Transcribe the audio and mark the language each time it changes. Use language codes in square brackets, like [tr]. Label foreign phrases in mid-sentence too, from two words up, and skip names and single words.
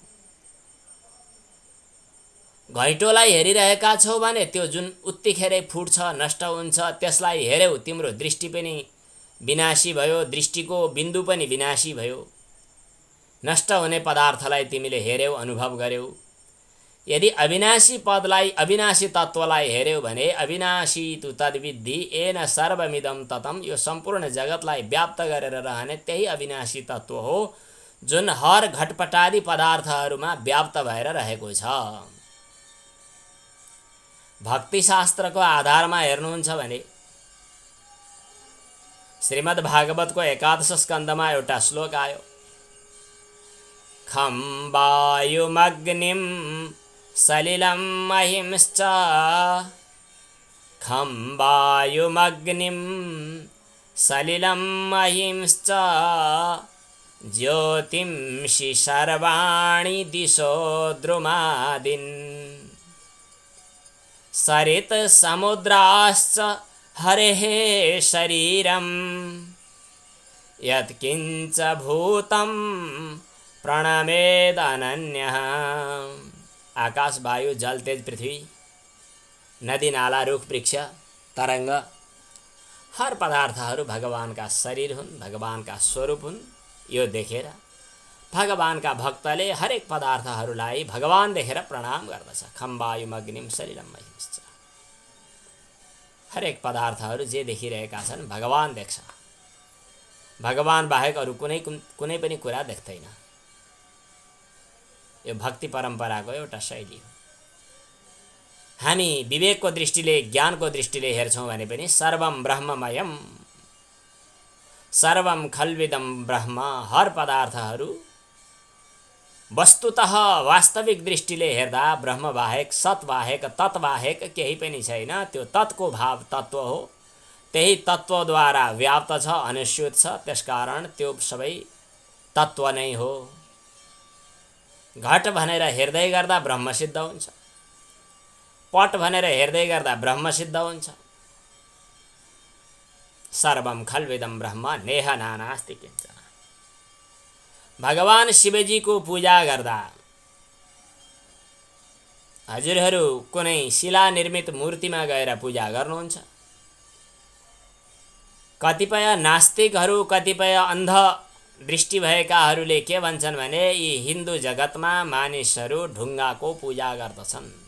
[ne] घैँटोलाई हेरिरहेका छौ भने त्यो जुन उत्तिखेरै फुट्छ, नष्ट हुन्छ, त्यसलाई हेर्यौ, तिम्रो दृष्टि पनि विनाशी भयो, दृष्टिको बिन्दु पनि विनाशी भयो। नष्ट हुने पदार्थलाई तिमीले हेर्यौ, अनुभव गर्यौ। यदि अविनाशी पदलाई, अविनाशी तत्त्वलाई हेर्यौ भने [sa] अविनाशी तु तद्विद्धि येन सर्वमिदं ततं, [ne] यो सम्पूर्ण जगतलाई व्याप्त गरेर रहने त्यही अविनाशी तत्त्व हो जुन हर घटपटादी पदार्थहरूमा व्याप्त भएर रहेको छ। भक्तिशास्त्रको आधारमा हेर्नुहुन्छ भने श्रीमद् भागवतको 11 स्कन्धमा एउटा श्लोक आयो, [sa] खं वायुमग्निं सलिलं महिंश्च, खं वायुमग्निं सलिलं महिंश्च ज्योतिंषि सर्वाणि दिशो द्रुमादीन् सरित समुद्राश्च हरेः शरीरं यत्किञ्च भूतं प्रणमेदनन्यः। [ne] आकाश, वायु, जल, तेज, पृथ्वी, नदी, नाला, रुख, वृक्ष, तरंग, हर पदार्थहरू भगवानका शरीर हुन्, भगवानका स्वरूप हुन्। यो देखेर भगवानका भक्तले हरेक पदार्थहरूलाई भगवान देखेर प्रणाम गर्दछ। [sa] खम वायुम अग्निम सलिलम महिंश्च। [ne] हरेक पदार्थहरू जे देखिरहेका छन् भगवान देख्छ। भगवान बाहेक अरू कुनै पनि कुरा देख्दैन। यो भक्ति परम्पराको एउटा शैली हो। हामी विवेकको दृष्टिले, ज्ञानको दृष्टिले हेर्छौँ भने पनि [sa] सर्वम ब्रह्ममयम, सर्वम खल्विदम ब्रह्म, [ne] हर पदार्थहरू वस्तुतः वास्तविक दृष्टिले हेर्दा ब्रह्मबाहेक, सतबाहेक, तत्बाहेक केही पनि छैन। त्यो तत्को भाव तत्त्व हो, त्यही तत्त्वद्वारा व्याप्त छ, अनुस्यूत छ। त्यसकारण त्यो सबै तत्त्व नै हो। घट भनेर हेर्दै गर्दा ब्रह्म सिद्ध हुन्छ, पट भनेर हेर्दै गर्दा ब्रह्म सिद्ध हुन्छ। [sa] सर्वम खल्विदम ब्रह्म नेह नानास्ति किञ्चन। [ne] भगवान शिवजीको पूजा गर्दा हजुरहरू कुनै शिला निर्मित मूर्तिमा गएर पूजा गर्नुहुन्छ? कतिपय नास्तिकहरू, कतिपय अन्ध दृष्टि भएकाहरूले के भन्छन् भने यी हिन्दू जगतमा मानिसहरू ढुङ्गाको पूजा गर्दछन्।